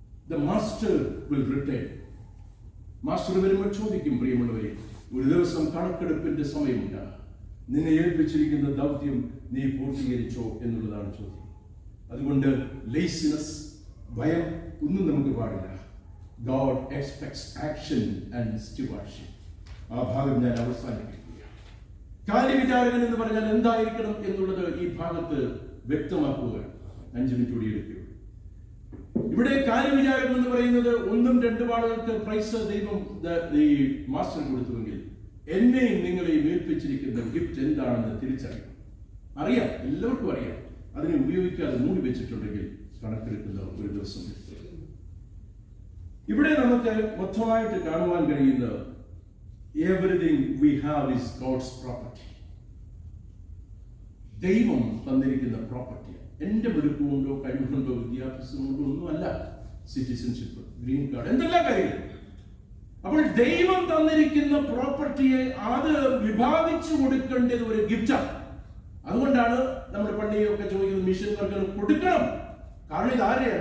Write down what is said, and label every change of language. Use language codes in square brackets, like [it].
[en] The master will return. [ml] Master വരുമ്പോൾ ചോദിക്കും, പ്രിയമുള്ളവരെ, ഒരു ദിവസം കണക്കെടുപ്പിന്റെ സമയമുണ്ട്. നിന്നെ ഏൽപ്പിച്ചിരിക്കുന്ന ദൗത്യം നീ പൂർത്തീകരിച്ചോ എന്നുള്ളതാണ് ചോദ്യം. അതുകൊണ്ട് ലേസിനെസ്, ഭയം ഒന്നും നമുക്ക് പാടില്ല. [en] God expects action and stewardship. [ml] ആ ഭാഗം ഞാൻ അവസാനിപ്പിക്കുകയാണ്. കാര്യവിചാരകൻ എന്ന് പറഞ്ഞാൽ എന്തായിരിക്കണം എന്നുള്ളത് ഈ ഭാഗത്ത് വ്യക്തമാക്കുക. 5 മിനിറ്റ് കൂടി എടുക്കുകയുള്ളൂ. ഇവിടെ കാര്യവിചാരകൻ എന്ന് പറയുന്നത് 1 2 ആളുകൾക്ക് പ്രൈസ് ദൈവം ഈ മാസ്റ്റർ കൊടുത്തുവെങ്കിൽ എന്നെയും നിങ്ങളെയും ഏൽപ്പിച്ചിരിക്കുന്ന ഗിഫ്റ്റ് എന്താണെന്ന് തിരിച്ചറിയണം. അറിയാം, എല്ലാവർക്കും അറിയാം. അതിനെ ഉപയോഗിക്കാതെ മൂടി വെച്ചിട്ടുണ്ടെങ്കിൽ കണക്കെടുക്കുന്ന ഒരു ദിവസം. ഇവിടെ നമുക്ക് മൊത്തമായിട്ട് കാണുവാൻ കഴിയുന്നത് [en] everything we have is God's property. [ml] ദൈവം തന്നിരിക്കുന്ന പ്രോപ്പർട്ടി. എന്റെ വെടുക്കുകൊണ്ടോ കഴിവുകൊണ്ടോ വിദ്യാഭ്യാസം കൊണ്ടോ ഒന്നുമല്ല. സിറ്റിസൺഷിപ്പ്, ഗ്രീൻ കാർഡ്, എന്തെല്ലാം കാര്യങ്ങൾ. അപ്പോൾ ദൈവം തന്നിരിക്കുന്ന പ്രോപ്പർട്ടിയെ അത് വിഭാഗിച്ചു കൊടുക്കേണ്ടത് ഒരു ഗിഫ്റ്റാണ്. അതുകൊണ്ടാണ് നമ്മുടെ പള്ളിയൊക്കെ ചോദിക്കുന്നത് മിഷൻ വർക്കുകൾ കൊടുക്കണം. കാരണം ഇത് ആരെയാ?